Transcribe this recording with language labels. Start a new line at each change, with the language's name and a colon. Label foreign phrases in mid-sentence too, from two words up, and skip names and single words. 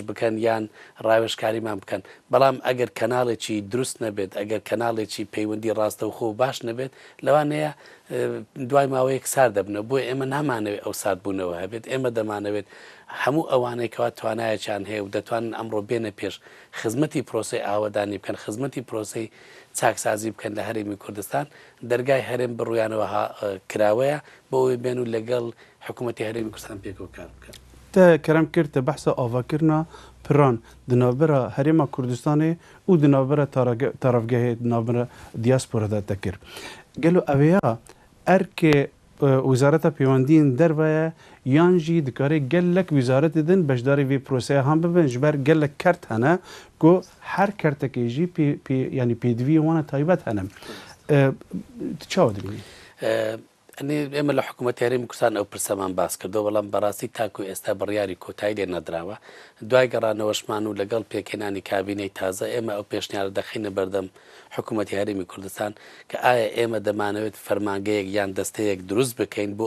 Central Kurdish: بکەن یان ڕاوێژکاریمان بکەن بەڵام ئەگەر کەناڵێکی دروست نەبێت ئەگەر کەناڵێکی پەیوەندی ڕاستەوخۆ باش نەبێت لەوانەیە دوای ماوەیەک سار دەبنە بۆی ئێمە نامانەوێت ئەو ساردبوونەوە هەبێت ئێمە دەمانەوێت هەموو ئەوانەی کەوا توانایەکیان هەیە و دەتوانن ئەمڕۆ بێنە پێش خزمەتی پرۆسی ئاوەدانی بکەن خزمەتی پرۆسی چاکسازی بکەن لە هەرێمی کوردستان دەرگای هەرێم بڕویانەوە کراوەیە بۆ ئەوەی بێن و لەگەڵ حکوومەتی هەرێمی کوردستان پێکەوە کار بکەن.
Kurdish: Te kerem kir te behsa avakirina piran di navbera Herêma Kurdistanê û di navbera taravgehê di navbera diaspora de te kir. Gelo ev ya erkê Wizareta Pêwendiyên derve ye yan jî dikare gelek wîzaretê din beşdarê vê proseya han bibin ji ber gelek kert hene ku her kertekê jî yanî pêdiviyê wan taybet hene. Tu çawa dibînî؟
Central Kurdish: ئێمە لە حکوومەتی هەرێمی کوردستان ئەو پرسەمان باس کردەوە بەڵام بەڕاستی تاکو ئێستا بڕیاری کۆتایی لێ نەدراوە دوای گەڕانەوەشمان و لەگەڵ پێکهێنانی کابینەی تازە ئێمە ئەو پێشنیارە دەخینە بەردەم حکوومەتی هەرێمی کوردستان کە ئایا ئێمە دەمانەوێت فەرمانگەیەک یان دەستەیەک دروست بکەین بۆ